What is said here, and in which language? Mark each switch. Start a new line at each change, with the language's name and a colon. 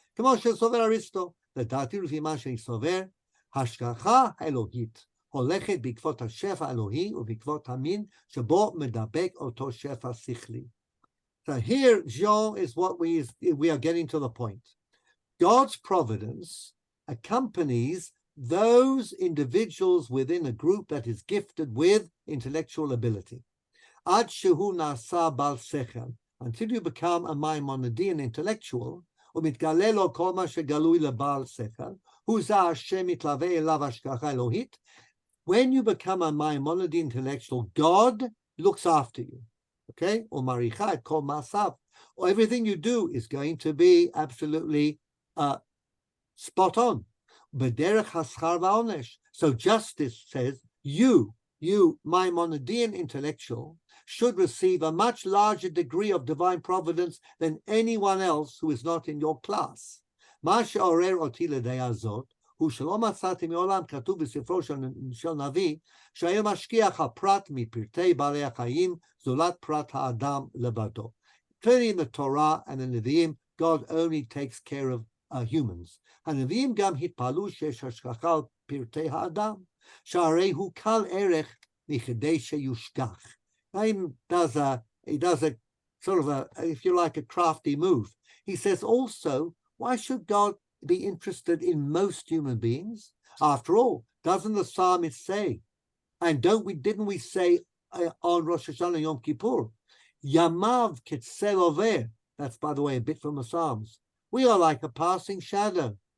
Hebrew: כמו שסובר אריסטו, לדעתי לפי מה שאני סובר, השגחה האלוהית הולכת בעקבות השפע האלוהי ובעקבות המין שבו מדבק אותו שפע שכלי.
English: So here, Jean, is what we are getting to the point. God's providence accompanies those individuals within a group that is gifted with intellectual ability.
Hebrew: Ad shehu nasa bal sechel,
English: until you become a Maimonidean intellectual,
Hebrew: ומתגלה לו כל מה שגלוי לבעל שכל, הוא זה השם מתלווה אליו השגחה אלוהית.
English: When you become a Maimonidean intellectual, God looks after you. Okay?
Hebrew: Or maricha et kol maasav.
English: Everything you do is going to be absolutely spot on.
Hebrew: B'derech haschar va'onesh.
English: So justice says, you, Maimonidean intellectual, should receive a much larger degree of divine providence than anyone else who is not in your class.
Hebrew: מה שעורר אותי לדעה זאת, הוא שלא מצאתי מעולם כתוב בספרו של נביא, שהיה משגיח על פרט מפרטי בעלי החיים, זולת פרט האדם לבדו.
English: Clearly in the Torah and in the Nevi'im, God only takes care of humans.
Hebrew: הנביאים גם התפעלו שיש השגחה על פרטי האדם, שהרי הוא קל ערך מכדי שיושגח.
English: He does a sort of a, if you like, a crafty move. He says also, why should God be interested in most human beings? After all, doesn't the psalmist say, and didn't we say on Rosh Hashanah Yom Kippur,
Hebrew: Yamav ketsel over,
English: that's by the way a bit from the Psalms, we are like a passing shadow.